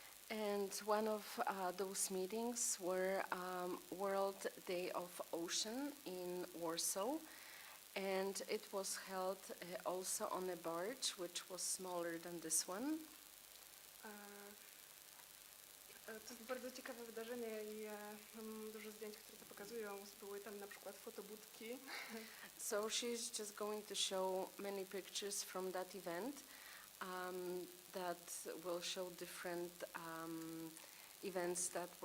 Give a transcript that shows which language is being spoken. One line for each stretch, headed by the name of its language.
English: And one of those meetings were World Day of Ocean in Warsaw, and it was held also on a barge, which was smaller than this one.
Polish: To jest bardzo ciekawe wydarzenie i mam dużo zdjęć, które to pokazują. Były tam na przykład fotobudki.
English: So she's just going to show many pictures from that event that will show different events that were